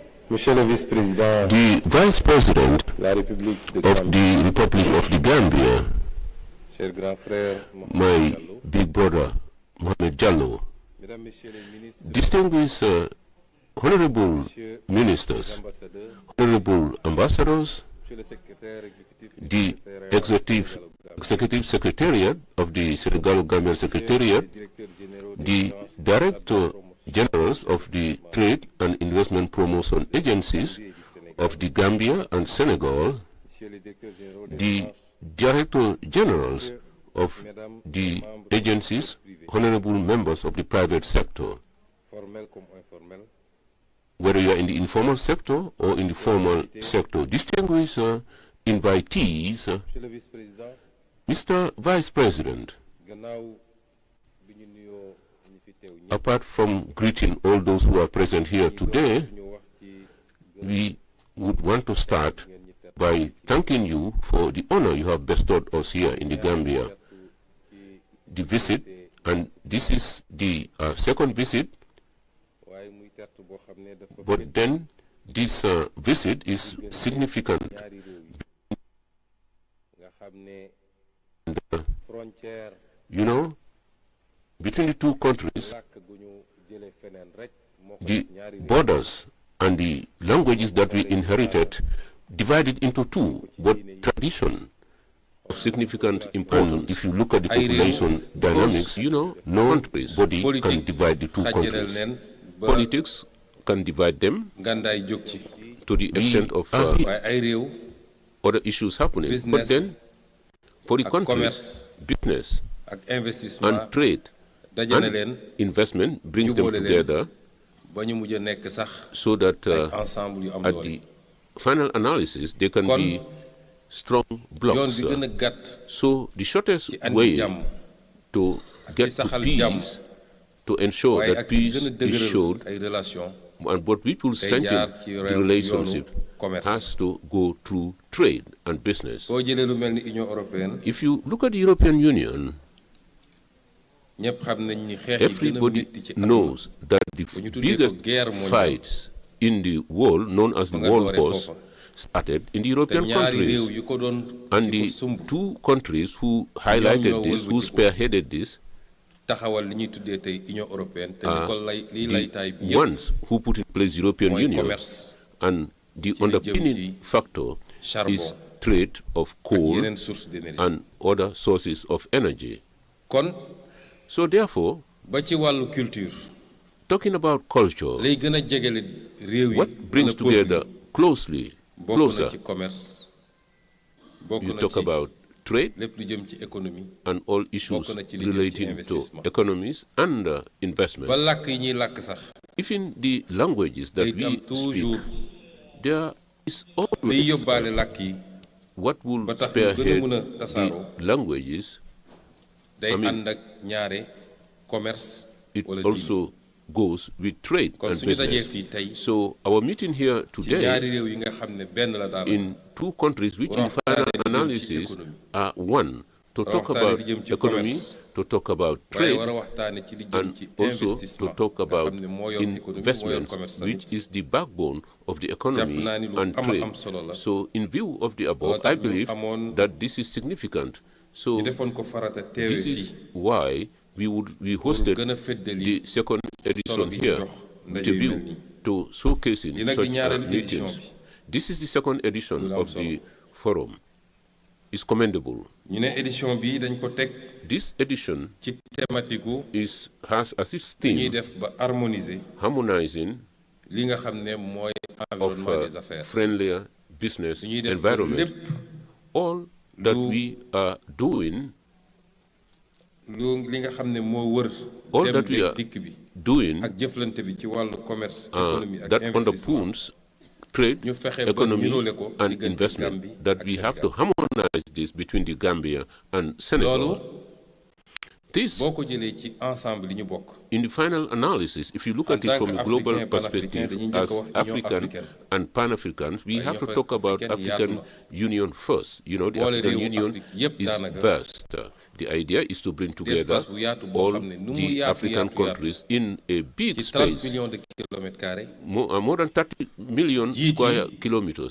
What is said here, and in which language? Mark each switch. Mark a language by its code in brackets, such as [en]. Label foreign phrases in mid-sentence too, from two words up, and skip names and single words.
[fr] Monsieur le Vice-président, [en] the Vice President [fr] la République de [en] of [fr] Gambie, [en] the Republic of the Gambia, [fr] cher grand frère [en] my big brother Mohamed Jallo, [fr] Mesdames, Messieurs les ministres, [en] distinguished honorable ministers, [fr] ambassadeurs, [en] honorable ambassadors, [fr] Monsieur le secrétaire exécutif, [en] the executive secretariat of the Senegal-Gambian Secretariat, [fr] directeurs généraux [en] the director generals of the trade and investment promotion agencies of the Gambia and Senegal, [fr] Monsieur le directeur généraux des [en] the director generals of the agencies, honorable members of the private sector, [fr] formels comme informels, [en] whether you are in the informal sector or in the formal sector, distinguished invitees, [fr] Monsieur le Vice-président, [en] Mr. Vice President, [wo] gannaaw bi ñu nuyoo ñi fi teew ñëpp, [en] apart from greeting all those who are present here today, [wo] ñu wax ci [en] we would want to start by thanking you for the honor you have bestowed us here in the Gambia, the visit, and this is the second visit, [wo] waaye muy tertu boo xam ne dafa [en] but then this visit is significant. [wo] ñaari réew yi nga xam ne frontière [en] You know, between the two countries, [wo] làkk gu ñu jëlee feneen rek moo ko [en] the [wo] def ñaari réew [en] borders and the languages that we inherited divided into two, but tradition of significant importance. If you look at the population dynamics, you know, no body can divide the two countries. Politics can divide them [wo] ngandaay jóg ci [en] to the extent of [wo] waaye ay réew [en] other issues happening. But then, for the countries, business [wo] ak investissement [en] and trade [wo] dajale [en] and [wo] leen [en] investment brings them [wo] jubóole leen [en] together [wo] ba ñu mujj a nekk sax [en] so that [wo] ensemble yu am [en] at [wo] doole. [en] the final analysis, they can [wo] Kon, [en] be strong [wo] yoon [en] blocks. [wo] bi gën a gàtt [en] So the shortest [wo] ci andi [en] way [wo] jàmm [en] to get to [wo] saxal jàmm, [en] peace, to ensure [wo] waaye [en] that [wo] ak ci gën [en] peace [wo] a [en] is [wo] dëgëral [en] showed, [wo] ay relation [en] and but we will [wo] day [en] strengthen [wo] jaar ci [en] the [wo] yoonu [en] relationship [wo] commerce. [en] has to go through trade and business. [wo] boo jëlee lu mel ni Union européenne [en] If you look at the European Union, [wo] ñëpp xam nañ ni xeex yi gën a [en] everybody [wo] métti ci àdduna [en] knows that the [wo] ñu tuddee ko [en] biggest [fr] guerre mondiale [en] fights in the world, known as the [wo] ba nga [en] World [wo] dooree [en] Wars, [wo] foofa. [en] started in the [wo] te [en] European [wo] ñaari réew [en] countries. [wo] yu ko doon [en] And [wo] yi ko [en] the [wo] sumb [en] two countries who highlighted [wo] ñoo [en] this, who [wo] wëlbatiku. [en] spearheaded this, [wo] taxawal li ñuy tuddee tey Union européenne te li ko lay liy [en] the [wo] laytaay bi yëpp [en] ones who put in place the European [wo] mooy [en] Union, [wo] commerce [en] and the [wo] ci li jëm [en] underpinning [wo] ci [en] factor [wo] charbon [en] is trade of [wo] ak [en] coal [wo] yeneen [fr] source d'énergie. [en] and other sources of energy. [wo] kon [en] So therefore, [wo] ba ci wàllu culture [en] talking about culture, [wo] lay gën a jegele réew yi [en] what brings [wo] gën a peuple [en] together closely, [wo] bokk na [en] closer, [wo] ci commerce bokk [en] you [wo] na [en] talk [wo] ci [en] about trade [wo] lépp lu jëm ci économie [en] and all issues [wo] bokk na ci li jëm ci [en] relating to [wo] investissement. [en] economies and investment. [wo] ba làkk yi ñuy làkk sax [en] Even the languages that [wo] day am [en] we speak, [wo] toujours [en] there is [wo] liy [en] always [wo] yóbbaale làkk yi [en] what will [wo] ba tax ñu gën a [en] spearhead [wo] mën a [en] the [wo] tasaaroo [en] languages. [wo] day [en] I mean, [wo] ànd ak ñaare commerce [en] It [wo] wala deal. [en] also goes with trade [wo] kon [en] and [wo] suñu dajee [en] business. [wo] fii tey [en] So our meeting here [wo] ci ñaari [en] today [wo] réew yi nga xam ne benn la daal [en] in two countries which in the final analysis are one, to talk about economy, to talk about [wo] waaye [en] trade, [wo] war a waxtaane ci li jëm [en] and [wo] ci [en] also to [wo] investissement [en] talk [wo] nga [en] about [wo] xam ne moo yor économie moo yor [en] investments, [wo] commerce [en] which [wo] tamit. [en] is the backbone of the economy [wo] naa ni lu [en] and [wo] am [en] trade. [wo] am solo la. [en] So in view of the above, [wo] Loolu tax [en] I [wo] ñu [en] believe [wo] amoon- [en] that this is significant. So [wo] ñu defoon ko farata teewee [en] this [wo] fii [en] is why we hosted [wo] gën a feddali [en] the second [wo] solo [en] edition [wo] gi ñu [en] here [wo] jox [en] with [wo] ndaje [en] a [wo] yu mel [en] view [wo] nii. [en] to showcasing [wo] Li nag di [en] such [wo] ñaareelu édition [en] meetings. [wo] bi. [en] This is the second edition [wo] Lu am [en] of the forum. It's commendable. [wo] ñu ne édition bi dañ ko teg [en] This edition [wo] ci thématique gu [en] has as its [wo] ñuy [en] theme [wo] def ba harmoniser [en] harmonizing [wo] li nga xam ne mooy [en] of [fr] environnement des affaires [en] friendlier business [wo] ñuy def [en] environment. [wo] lépp [en] All that [wo] lu- [en] we are doing, [wo] li nga xam ne moo wër [en] all [wo] dem [en] that we [wo] beeg [en] are [wo] dikk bi [en] doing [wo] ak jëflante bi ci wàllu commerce économie ak [en] that [wo] investissement [en] underpins trade, [wo] ñu fexe ba [en] economy, [wo] niroole ko [en] and [wo] diggante [en] investment, [wo] Gambie [en] that [wo] ak [en] we have to [wo] Sénégal. [en] harmonize this between the Gambia and [wo] loolu [en] Senegal. This, [wo] boo ko jëlee ci ensemble li ñu bokk [en] in the final analysis, if you look [fr] En [en] at it [fr] tant [en] from a [fr] qu'Africain, [en] global [fr] Pan-Africain, [en] perspective, [wo] dañuy njëkk [en] as [wo] a wax Union [en] African [wo] africaine. [en] and Pan-Africans, we [wo] Waaye [en] have to [wo] Union [en] talk about [wo] africaine [en] African [wo] yaatu [en] Union first. You know, the [wo] Boole [en] African [wo] réewu [en] Union [wo] Afrique yépp [en] is [wo] daanaka [en] vast. The idea is to bring together all the African countries in a big space, more than 30 million square kilometers.